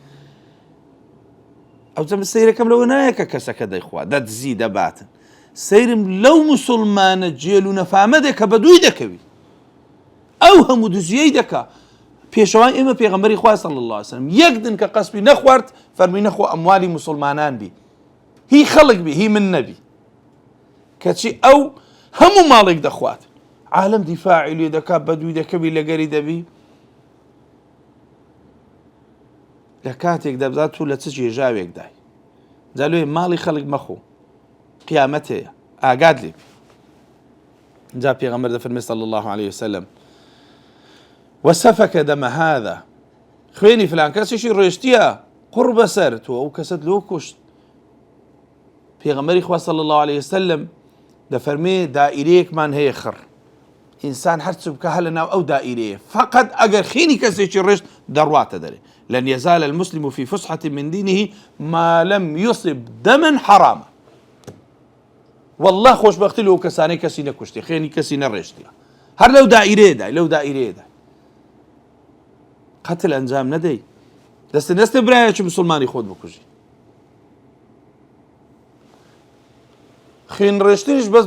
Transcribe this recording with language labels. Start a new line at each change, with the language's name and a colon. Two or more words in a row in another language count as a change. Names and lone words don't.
Central Kurdish: ئەو جەمە سەیرەکەم لەوە نایە کە کەسەکە دەیخوا دەدزی دەباتن سەیرم لەو موسڵمانە جێل و نەفامەدێک کە بەدووی دەکەوی ئەو هەموو دزیەی دەکا پێشەوای ئێمە پێغەمبەری خوا
Arabic: صلی الله عليه وسلم
Central Kurdish: یەک دنکە قەسبی نەخوارد فەرمی نەخۆ ئەموالی موسڵمانان بی هی خەڵک بی هی من نەبی کەچی ئەو هەموو ماڵێک دەخوات عالم دیفاعی لێ دەکا بەدووی دەکەوی لەگەری دەبی لە کاتێک دەبزات تو لە چ جێژاوێک دای جا لێ ماڵی خەڵک مەخۆ قیامەت هەیە ئاگات لێ جا پێغەمبەر دەفەرمێ
Arabic: صلی الله عليه وسلم وسفك دم هذا
Central Kurdish: خوێنی فلان کەسێکی ڕێشتیە قوڕ بەسەر تۆ ئەو کەسەت لۆ کوشت پێغەمبەری خوا
Arabic: صلی الله عليه وسلم
Central Kurdish: دەفەرمێ دائیرەیەکمان هەیە خڕ ئینسان هەرچ بکە هە لەناو ئەو دائیرەیە فقط ئەگەر خێنی کەسێکی ڕێشت دەڕواتە دەرێ
Arabic: لن يزال المسلم في فسحة من دينه ما لم يصب دما حراما
Central Kurdish: والله خۆشبەختی لەو کەسانەی کەسی نەکوشتێ خێنی کەسی نەڕێشتیە هەر لەو دائیرەیەدای لەو دائیرەیەدای قەتل ئەنجام نەدەی دەستە برایەکی مسلمانی خۆت بکوژی خێن ڕێشتنیش بەس